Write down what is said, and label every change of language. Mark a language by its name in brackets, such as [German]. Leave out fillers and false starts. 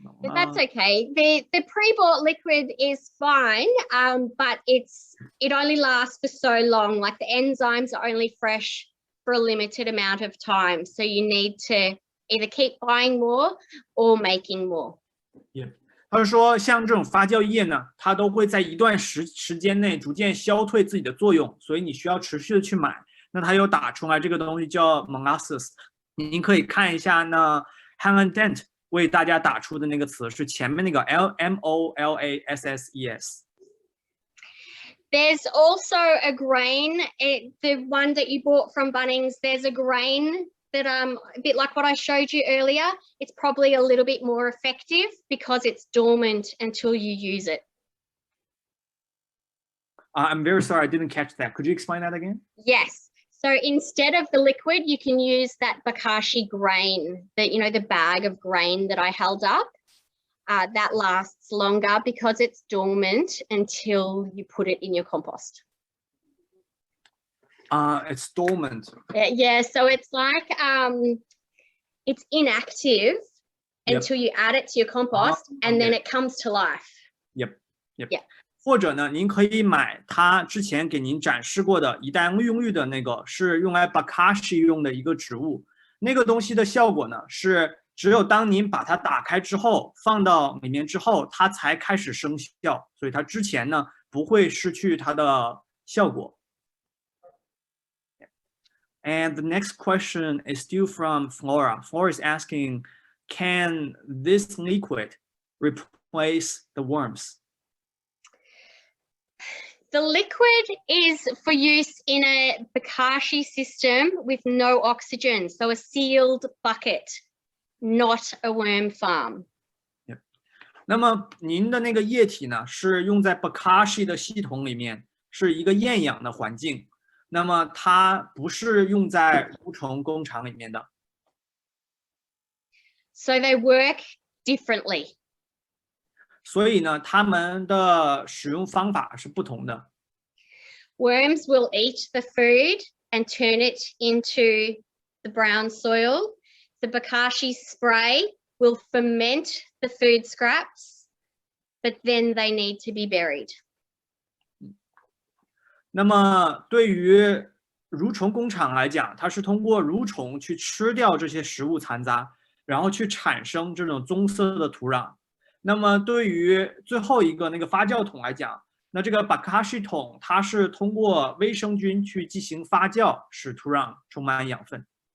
[English] That's okay. The pre-bought liquid is fine, but it only lasts for so long. Like the enzymes are only fresh for a limited amount of time, so you need to either keep buying more or making more. Yeah. [Chinese] 他说像这种发酵液呢，它都会在一段时间内逐渐消退自己的作用，所以你需要持续的去买。那它有打出来这个东西叫 molasses， 您可以看一下呢 Helen Dent 为大家打出的那个词是前面那个 MOLASSES。 [English] There's also a grain, the one that you bought from Bunnings, there's a grain that a bit like what I showed you earlier. It's probably a little bit more effective because it's dormant until you use it. I'm very sorry, I didn't catch that. Could you explain that again? Yes. So instead of the liquid, you can use that bokashi grain, the bag of grain that I held up. That lasts longer because it's dormant until you put it in your compost. It's dormant. Yeah, so it's like it's inactive until you add it to your compost, and then it comes to life. Yep. Yeah. [Chinese] 或者呢，您可以买他之前给您展示过的一袋用浴的那个，是用来 bokashi 用的一个植物。那个东西的效果呢，是只有当您把它打开之后，放到里面之后，它才开始生效，所以它之前呢不会失去它的效果。 [English] And the next question is still from Flora. Flora is asking, can this liquid replace the worms? The liquid is for use in a bokashi system with no oxygen, so a sealed bucket, not a worm farm. [Chinese] 那么您的那个液体呢，是用在 bokashi 的系统里面，是一个厌氧的环境。那么它不是用在蠕虫工厂里面的。 [English] So they work differently. [Chinese] 所以呢，它们的使用方法是不同的。 [English] Worms will eat the food and turn it into the brown soil. The bokashi spray will ferment the food scraps, but then they need to be buried. [Chinese] 那么对于蠕虫工厂来讲，它是通过蠕虫去吃掉这些食物残渣，然后去产生这种棕色的土壤。那么对于最后一个那个发酵桶来讲，那这个 bokashi 桶它是通过微生菌去进行发酵，使土壤充满养分。